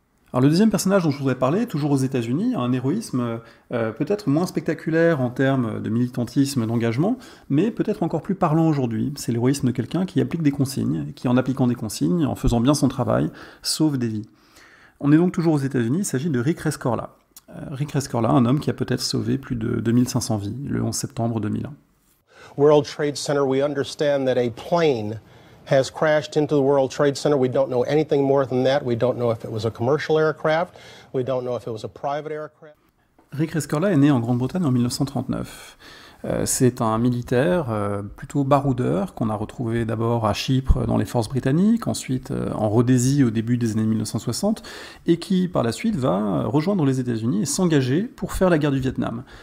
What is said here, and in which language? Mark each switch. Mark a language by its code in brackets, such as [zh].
[fr] Alors le deuxième personnage dont je voudrais parler, toujours aux États-Unis, a un héroïsme peut-être moins spectaculaire en termes de militantisme, d'engagement, mais peut-être encore plus parlant aujourd'hui. C'est l'héroïsme de quelqu'un qui applique des consignes, qui en appliquant des consignes, en faisant bien son travail, sauve des vies. On est donc toujours aux États-Unis, il s'agit de Rick Rescorla. Rick Rescorla, un homme qui a peut-être sauvé plus de 2500 vies, le 11 septembre 2001. [en] World Trade Center, we understand that a plane has crashed into the World Trade Center. We don't know anything more than that. We don't know if it was a commercial aircraft. We don't know if it was a private aircraft. [fr] Rick Rescorla est né en Grande-Bretagne en 1939. C'est un militaire plutôt baroudeur qu'on a retrouvé d'abord à Chypre dans les forces britanniques, ensuite en Rhodésie au début des années 1960, et qui par la suite va rejoindre les États-Unis et s'engager pour faire la guerre du Vietnam.